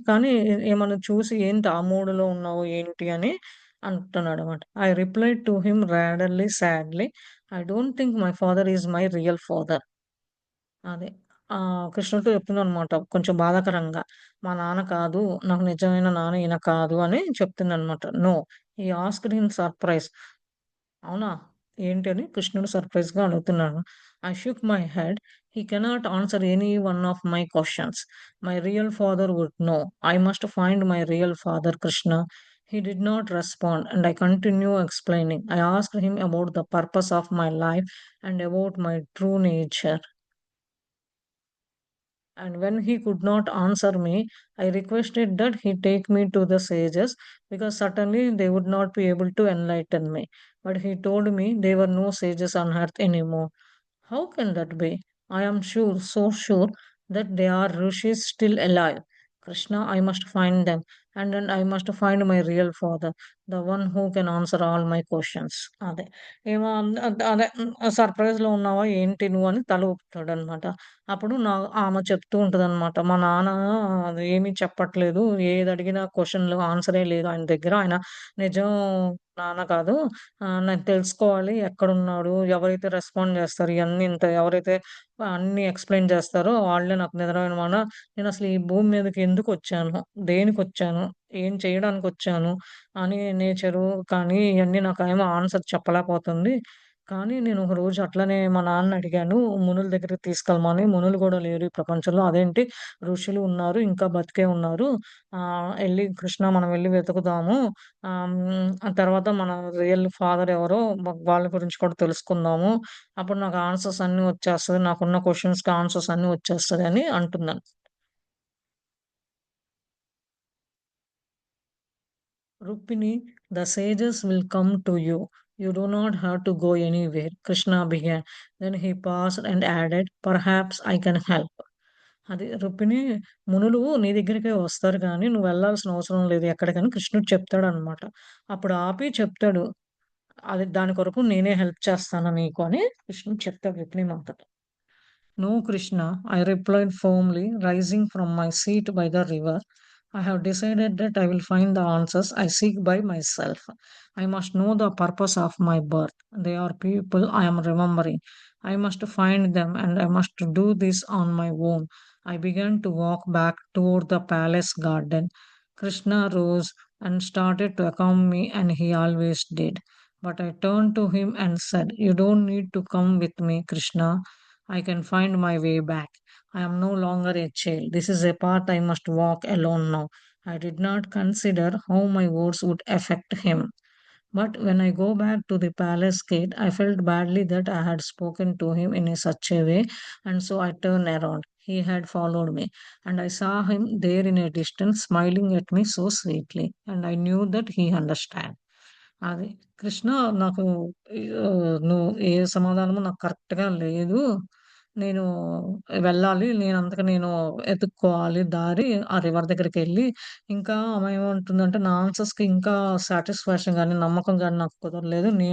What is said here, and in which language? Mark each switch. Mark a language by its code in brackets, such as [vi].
[te] కానీ ఏమన్నా చూసి ఏంటి ఆ మూడ్‌లో ఉన్నావు ఏంటి అని అంటున్నాడనమాట. [en] I replied to him ratherly sadly, I don't think my father is my real father. [te] అదే. కృష్ణుడితో చెప్తుందనమాట కొంచెం బాధాకరంగా. మా నాన్న కాదు. నాకు నిజమైన నాన్న ఈయన కాదు అని చెప్తుందనమాట. [en] No. He asked in surprise. [te] అవునా? ఏంటి అని కృష్ణుడు సర్ప్రైజ్‌గా అడుగుతున్నాడు. [en] I shook my head. He cannot answer any one of my questions. My real father would know. I must find my real father Krishna. He did not respond, and I continue explaining. I asked him about the purpose of my life and about my true nature. And when he could not answer me, I requested that he take me to the sages because certainly they would not be able to enlighten me. But he told me there were no sages on earth anymore. How can that be? I am sure, so sure, that there are rishis still alive. Krishna, I must find them, and then I must find my real father, the one who can answer all my questions. [te] అదే. ఏమో అదే సర్ప్రైజ్‌లో ఉన్నావా ఏంటి నువ్వు అని తల ఊపుతాడనమాట. అప్పుడు ఆమె చెప్తూ ఉంటదనమాట. మా నాన్న అది ఏమీ చెప్పట్లేదు. ఏదడిగినా క్వెషన్‌లు ఆన్సరే లేదు ఆయన దగ్గర. ఆయన నిజం నాన్న కాదు. నేను తెలుసుకోవాలి ఎక్కడున్నాడు? ఎవరైతే రెస్పాండ్ జేస్తారు? ఇయన్నీ ఇంత ఎవరైతే అన్నీ ఎక్స్‌ప్లెయిన్ జేస్తారో వాళ్ళే నాకు నిజమైన నేనసలు ఈ భూమి మీదకి ఎందుకొచ్చాను? దేనికొచ్చాను? ఏం చేయడానికొచ్చాను? అని నేచరు కానీ ఇయన్నీ నాకేమో ఆన్సర్ చెప్పలేకపోతుంది. కానీ నేను ఒకరోజు అట్లనే మా నాన్నని అడిగాను. మునుల దగ్గరికి తీసుకెళ్ళమని. మునులు గూడా లేరు ఈ ప్రపంచంలో. అదేంటి ఋషులు ఉన్నారు. ఇంకా బతికే ఉన్నారు. ఎళ్లి కృష్ణ మనం వెళ్లి వెతుకుదాము. ఆ తర్వాత మన రియల్ ఫాదర్ ఎవరో వాళ్ళ గురించి కూడా తెలుసుకుందాము. అప్పుడు నాకు ఆన్సర్స్ అన్నీ వచ్చేస్తది. నాకున్న క్వెషన్స్‌కి ఆన్సర్స్ అన్నీ వచ్చేస్తదని అంటుందని. [en] Rukmini, the sages will come to you. You do not have to go anywhere, Krishna began. Then he paused and added, Perhaps I can help. [te] అది రుక్మిణి, మునులు నీ దగ్గరికే వస్తారు గానీ, నువ్వు వెళ్ళాల్సిన అవసరం లేదు ఎక్కడికని కృష్ణుడు చెప్తాడనమాట. అప్పుడు ఆపి చెప్తాడు, అది దాని కొరకు నేనే హెల్ప్ చేస్తాను నీకు అని కృష్ణుడు చెప్తాడు Rukmini మాతతో. [en] No, Krishna, I replied firmly, rising from my seat by the river. I have decided that I will find the answers I seek by myself. I must know the purpose of my birth. They are people I am remembering. I must find them and I must do this on my own. I began to walk back toward the palace garden. Krishna rose and started to accompany me, and he always did. But I turned to him and said, You don't need to come with me, Krishna. I can find my way back. I am no longer a child. This is a path I must walk alone now. I did not consider how my words would affect him. But when I go back to the palace gate, I felt badly that I had spoken to him in such a way, and so I turned around. He had followed me, and I saw him there in a distance, smiling at me so sweetly, and I knew that he understood. [te] అది. కృష్ణ నాకు నువ్వు ఏ సమాధానము నాకు కరెక్ట్‌గా లేదు. నేను వెళ్ళాలి. నేను ఎతుక్కోవాలి దారి. ఆ రివర్ దగ్గరికెళ్ళి ఇంకా ఆమె ఏమంటుందంటే, నా ఆన్సర్స్‌కి ఇంకా సాటిస్ఫాక్షన్ గాని, నమ్మకం గాని నాకు కుదరలేదు.